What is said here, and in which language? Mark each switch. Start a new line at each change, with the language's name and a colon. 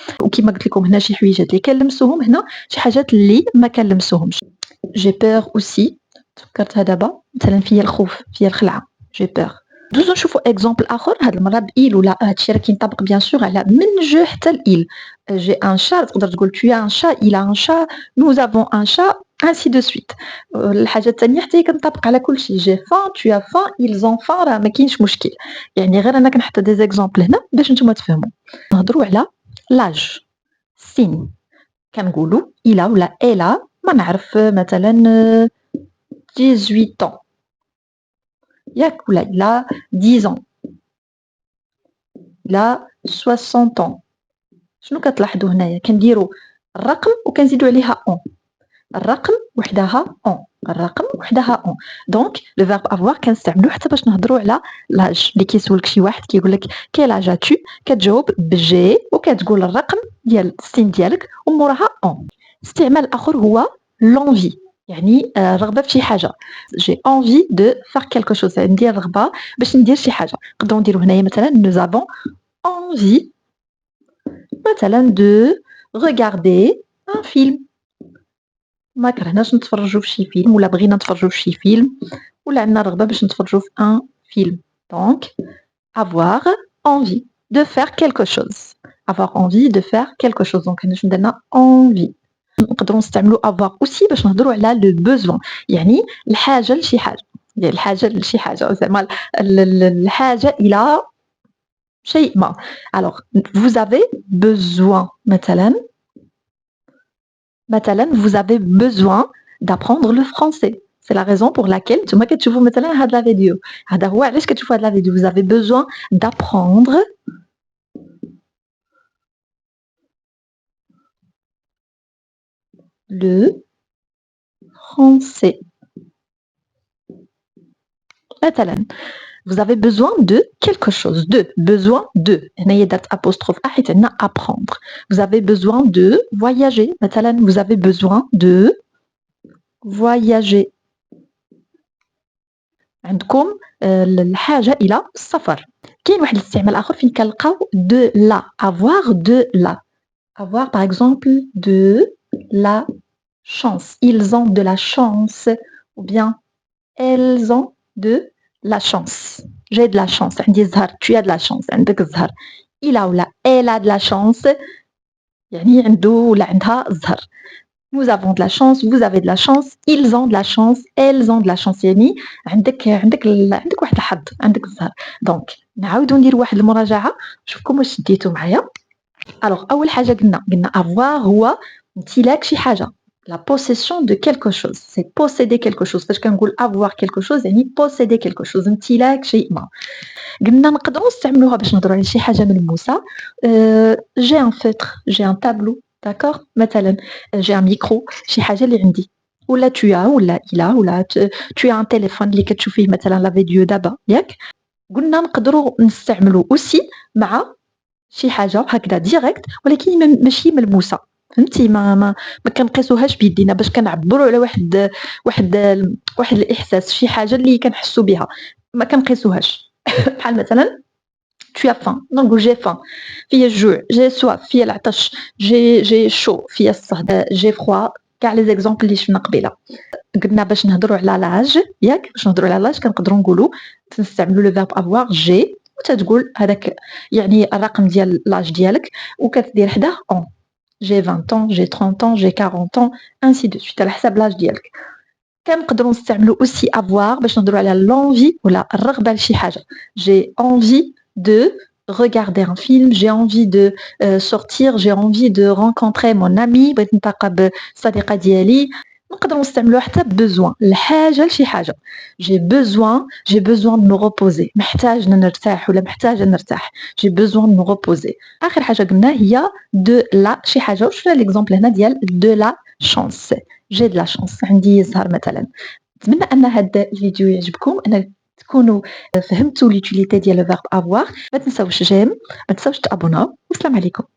Arabic: وكما قلت لكم هنا شي حويجات اللي كنلمسوهم هنا شي حاجات اللي ما كنلمسوهمش.
French: j'ai peur aussi
Arabic: تفكرتها دابا مثلا فيا الخوف فيا الخلعه
French: j'ai peur.
Arabic: دوزو نشوفوا اكزامبل اخر هاد المره بإيل ولا هادشي راه كينطبق
French: بيان سور
Arabic: على من جو حتى الإيل.
French: جي ان شا
Arabic: تقدر تقول
French: tu as un chat il a un chat nous avons un chat ainsi de suite.
Arabic: الحاجه الثانيه حتى هي كتنطبق على كل شيء.
French: جي فان tu as faim ils ont faim
Arabic: راه ما كاينش مشكل. يعني غير انا كنحط دي زيكزامبل هنا باش نتوما تفهموا. نهضروا على لاج سين كنقولوا
French: il a
Arabic: ولا
French: elle a
Arabic: ما نعرف مثلا 18 ans ياك ولا لا 10 ans لا 60 ans. شنو كتلاحظوا هنايا كنديروا الرقم وكنزيدوا عليها اون. الرقم وحدها اون، الرقم وحدها اون. دونك
French: لو فيرب افوار
Arabic: كنستعملوه حتى باش نهضروا على لاج. اللي كيسولك شي واحد كيقول لك
French: كيل اج اتو،
Arabic: كتجاوب بجي وكتقول الرقم ديال السن ديالك وموراها اون. استعمال اخر هو لونفي، يعني رغبه في شي حاجه.
French: جي انفي دو فار كالكو شوز،
Arabic: عندي الرغبه باش ندير شي حاجه. نقدروا نديروا هنايا مثلا
French: nous avons envie مثلا de regarder un film.
Arabic: ما كرهناش نتفرجوا في شي فيلم، ولا بغينا نتفرجوا في شي فيلم، ولا عندنا رغبه باش نتفرجوا في ان فيلم.
French: دونك avoir envie de faire quelque chose. avoir envie de faire quelque chose.
Arabic: دونك هنا شنو درنا envie. نقدروا نستعملوا avoir aussi باش نهضروا على le besoin، يعني الحاجه لشي حاجه، يعني الحاجه لشي حاجه، زعما الحاجه الى شيء ما.
French: alors vous avez besoin مثلا vous avez besoin d'apprendre le français. C'est la raison pour laquelle
Arabic: نتوما كتشوفوا مثلا هاد لا فيديو، هذا هو علاش كتشوفوا هاد لا فيديو.
French: vous avez besoin d'apprendre le français. مثلا vous avez besoin de quelque chose، de besoin de
Arabic: هنايا درت
French: apostrophe a
Arabic: حيت عندنا
French: apprendre. vous avez besoin de voyager مثلا vous avez besoin de voyager.
Arabic: عندكم الحاجه الى السفر. كاين واحد الاستعمال اخر فين كنلقاو de la،
French: avoir de la. avoir par exemple de la chance. ils ont de la chance, ou bien elles ont de la chance. j'ai de la chance.
Arabic: عندي الزهر.
French: tu as de la chance.
Arabic: عندك الزهر.
French: il a ولا elle a de la chance،
Arabic: يعني عنده ولا عندها الزهر.
French: nous avons de la chance، vous avez de la chance، ils ont de la chance، elles ont de la chance،
Arabic: يعني عندك واحد الحظ، عندك الزهر. دونك نعاودو ندير واحد المراجعه نشوفكم واش شديتو معايا. الوغ اول حاجه قلنا avoir هو امتلاك شي حاجه،
French: la possession de quelque chose. c'est posséder quelque chose.
Arabic: فاش كنقول
French: avoir quelque chose
Arabic: يعني
French: posséder quelque chose،
Arabic: امتلاك شيء ما. قلنا نقدروا نستعملوها باش نهضروا على شي حاجه ملموسه.
French: j'ai un feutre، j'ai un tableau.
Arabic: d'accord مثلا
French: j'ai un micro،
Arabic: شي حاجه اللي عندي. ولا tu as ولا il a ولا
French: tu as un téléphone
Arabic: اللي كتشوف فيه مثلا لا فيديو دابا ياك. قلنا نقدروا نستعملوا اوسي مع شي حاجه هكذا ديريكت، ولكن ماشي ملموسه. فهمتي؟ ما كنقيسوهاش بيدينا باش كنعبروا على واحد واحد الاحساس، شي حاجه اللي كنحسوا بها ما كنقيسوهاش.
French: بحال مثلا tu as faim، نقول j'ai faim،
Arabic: فيا الجوع،
French: j'ai soif،
Arabic: فيا العطش،
French: j'ai chaud،
Arabic: فيا الصهد،
French: j'ai froid.
Arabic: كاع لي زيكزامبل اللي شفنا قبيله. قلنا باش نهضروا على لاج ياك، باش نهضروا على لاج كنقدروا نقولوا نستعملوا
French: لو فيرب افوار
Arabic: جي، وتتقول هذاك يعني الرقم ديال لاج ديالك، وكتدير حداه اون.
French: جي 20 ans، جي 30 ans، جي 40 ans، ainsi de suite
Arabic: على حساب لاج ديالك. كنقدروا نستعملوا اوسي افوار باش نهضروا على لونفي ولا الرغبه لشي حاجه.
French: j'ai envie de regarder un film، j'ai envie de sortir، j'ai envie de rencontrer mon ami،
Arabic: بغيت نلتقى بالصديقه ديالي. نقدروا نستعملوها حتى besoin، الحاجه لشي حاجه.
French: j'ai besoin de me reposer،
Arabic: محتاج نرتاح ولا محتاجه نرتاح.
French: j'ai besoin de me reposer.
Arabic: اخر حاجه قلنا هي de la شي حاجه. وشفنا ليكزامبل هنا ديال
French: de la chance. j'ai de la chance،
Arabic: عندي زهر مثلا. نتمنى ان هذا الفيديو يعجبكم، ان تكونوا فهمتوا ليوتيليتي ديال
French: لو فيرب افوار.
Arabic: ما تنساوش جيم، ما تنساوش تابونا، والسلام عليكم.